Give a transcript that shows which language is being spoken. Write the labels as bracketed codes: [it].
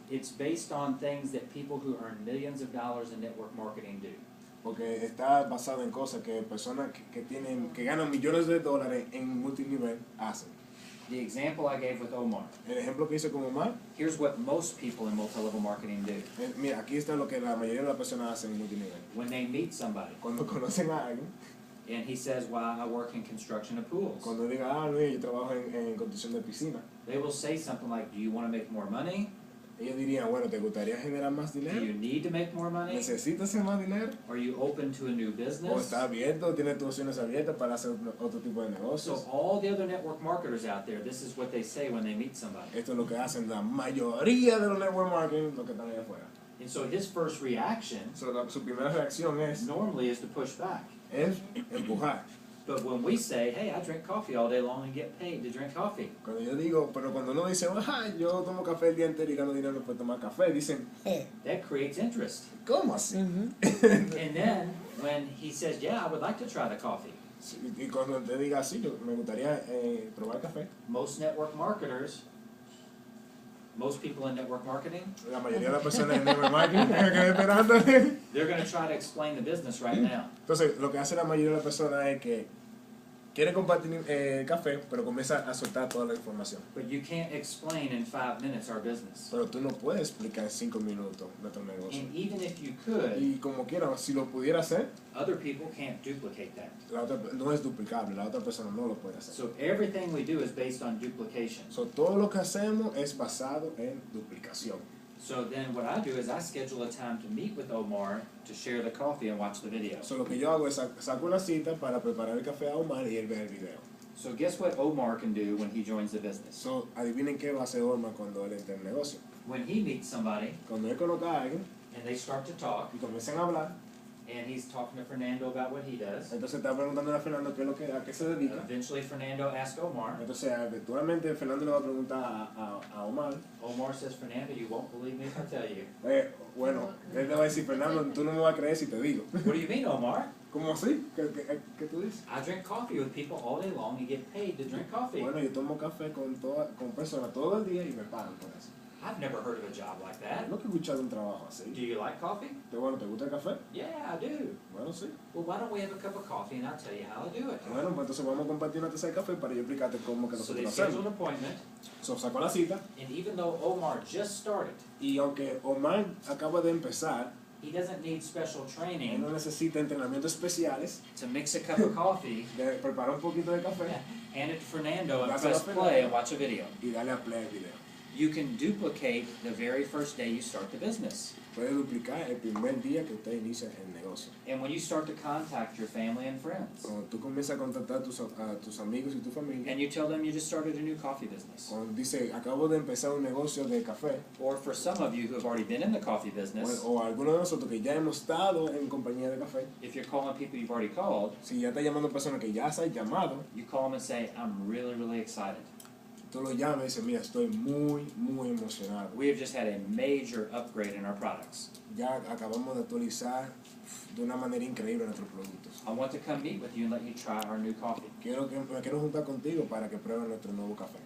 [en] it's based on things that people who earn millions of dollars in network marketing do. [es] porque está basado en cosas que personas que ganan millones de dólares en multinivel hacen. [en] The example I gave with Omar, [es] El ejemplo que hice con Omar, [en] here's what most people in multi-level marketing do. [es] mira, aquí está lo que la mayoría de las personas hacen en multinivel. [en] When they meet somebody, [es] Cuando conocen a alguien, [en] and he says, well, I work in construction of pools, [es] cuando digan, Luis, yo trabajo en construcción de piscina, [en] they will say something like, do you want to make more money? [es] ellos dirían, bueno, ¿te gustaría generar más [en] Do [es] dinero? [en] you need to make more money? [es] ¿Necesitas hacer más dinero? [en] Are you open to a new [es] ¿O [en] business? [es] está abierto, tiene tus opciones abiertas para hacer otro tipo de [en] So [es] negocios? [en] all the other network marketers out there, this is what they say when they meet somebody. [es] Esto es lo que hacen la mayoría de los network marketing, los que están allá afuera. [en] And so his first reaction [es] So, su primera reacción [en] normally is to push back. [es] es empujar. [en] But when we say, hey, I drink coffee all day long and get paid to drink coffee, [es] Cuando yo digo, pero cuando uno dice, yo tomo café el día entero y gano dinero por tomar café, dicen, [en] that creates interest. [es] ¿cómo así? [en] And then when he says, yeah, I would like to try the coffee, [es] Y cuando te diga, sí, me gustaría probar café, [en] most network marketers Most people in network marketing, [es] La mayoría de las personas en network marketing que esperando. [en] they're going to try to explain the business right now. [es] Entonces, lo que hace la mayoría de las personas es que quiere compartir café, pero comienza a soltar toda la información. [en] But you can't explain in 5 minutes our business. [es] Pero tú no puedes explicar en 5 minutos nuestro negocio. [en] And even if you could, [es] Y como quiera, si lo pudiera hacer, [en] other people can't duplicate that. [es] no es duplicable, la otra persona no lo puede hacer. [en] So everything we do is based on duplication. [es] So, todo lo que hacemos es basado en duplicación. [en] So then what I do is I schedule a time to meet with Omar to share the coffee and watch the video. [es] So, lo que yo hago es saco una cita para preparar el café a Omar y él ve el video. [en] So guess what Omar can do when he joins the business? [es] So, adivinen qué va a hacer Omar cuando él entre en el negocio. [en] When he meets somebody [es] Cuando él conozca a alguien [en] and they start to talk, [es] y comiencen a hablar, [en] and he's talking to Fernando about what he does, [es] entonces está preguntando a Fernando a qué se dedica. [en] eventually Fernando asks Omar. [es] Entonces, eventualmente Fernando le va a preguntar a Omar. [en] Omar says, Fernando, you won't believe me if I tell you. [es] Bueno, él le va a decir, Fernando, tú no me vas a creer si te digo. [en] What do you mean, Omar? [es] ¿Cómo así? ¿Qué tú dices? [en] I drink coffee with people all day long and get paid to drink coffee. [es] Bueno, yo tomo café con personas todo el día y me pagan por eso. [en] I've never heard of a job like that. [es] No que he escuchado un trabajo así. [en] Do you like coffee? [es] Bueno, ¿te gusta el café? [en] Yeah, I do. [es] Bueno, sí. [en] Well, why don't we have a cup of coffee and I'll tell you how to do it. [es] Bueno, pues entonces vamos a compartir una taza de café para yo explicarte cómo que [en] So they [es] nosotros [en] schedule [es] hacemos. [en] an appointment, [es] So, saco la cita [en] and even though Omar just started, [es] y aunque Omar acaba de empezar, [en] he doesn't need special [es] él [en] training [es] no necesita entrenamientos especiales [en] to mix a cup of coffee, [es] de preparar un poquito de café [en] hand it to Fernando, and That's press what play and watch a video. [es] y darle a play al video. [en] You can duplicate the very first day you start the business. [es] Puede duplicar el primer día que usted inicia el negocio. [en] And when you start to contact your family and friends, [es] Cuando tú comienzas a contactar a tus amigos y tu familia, [en] and you tell them you just started a new coffee business. [es] cuando dice, acabo de empezar un negocio de café, [en] Or for some of you who have already been in the coffee business, [es] o algunos de nosotros que ya hemos estado en compañía de café, [en] if you're calling people you've already called, [es] si ya estás llamando a personas que ya se han llamado, [en] you call them and say, I'm really, really excited. [es] tú lo llamas y dices, mira, estoy muy, muy emocionado. [en] We have just had a major upgrade in our products. [es] Ya acabamos de actualizar de una manera increíble nuestros productos. [en] I want to come meet with you and let you try our new coffee. [es] Me quiero juntar contigo para que prueben nuestro nuevo café.